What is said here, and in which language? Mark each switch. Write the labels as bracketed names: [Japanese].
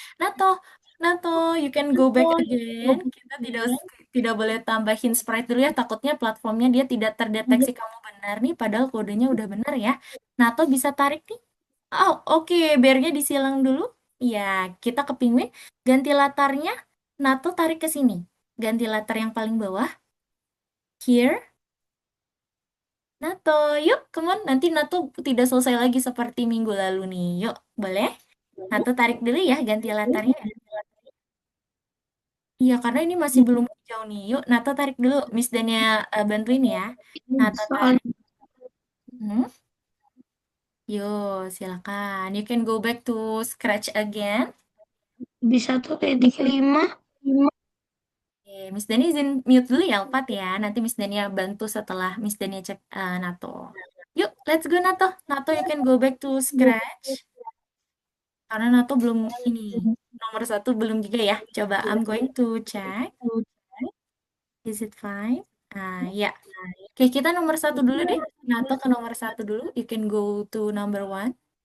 [English] NATO, NATO, you can go back again. [Indonesian] Kita tidak boleh tambahin sprite dulu ya, takutnya platformnya dia tidak terdeteksi kamu benar nih, padahal kodenya udah benar ya. NATO bisa tarik nih. Oh, oke, bearnya disilang dulu. Ya, kita ke penguin. Ganti latarnya, NATO tarik ke sini. Ganti latar yang paling bawah. Here. NATO, yuk, [English] come on. [Indonesian] Nanti NATO tidak selesai lagi seperti minggu lalu nih. Yuk, boleh? NATO tarik dulu ya, ganti latarnya. Iya, karena ini masih belum hijau nih. Yuk, NATO tarik dulu. Miss Dania bantuin ya. NATO Soal tarik. Hmm? Yuk, silakan. [English] You can go back to scratch again. [Indonesian] bisa tuh titik 5 Oke, Miss Dani izin mute dulu ya, Alfat ya. Nanti Miss Dania bantu setelah Miss Dania cek NATO. Yuk, [English] let's go [Indonesian] NATO. [English] NATO, you can go back to scratch. [Indonesian] Karena NATO belum ini. Nomor satu belum juga ya. [English] Coba, I'm going to check. Is it fine? Ya. [Indonesian] Oke, kita nomor satu dulu deh. NATO ke nomor satu dulu. [English] You can go to number one.